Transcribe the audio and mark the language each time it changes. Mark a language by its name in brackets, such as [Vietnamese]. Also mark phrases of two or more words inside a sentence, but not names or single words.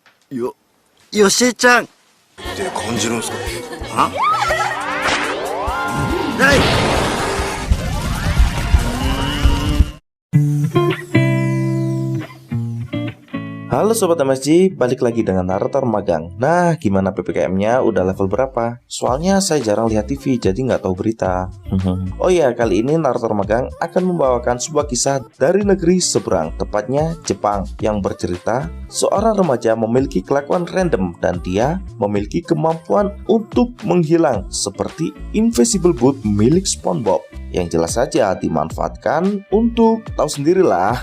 [Japanese] よしえちゃんって感じるんすか？あない [Indonesian] Halo Sobat MSG, balik lagi dengan narator magang. Nah, gimana PPKM-nya? Udah level berapa? Soalnya saya jarang lihat TV, jadi nggak tahu berita. Oh iya, kali ini narator magang akan membawakan sebuah kisah dari negeri seberang, tepatnya Jepang, yang bercerita seorang remaja memiliki kelakuan random dan dia memiliki kemampuan untuk menghilang seperti Invisible Boot milik SpongeBob, yang jelas saja dimanfaatkan untuk tahu sendirilah.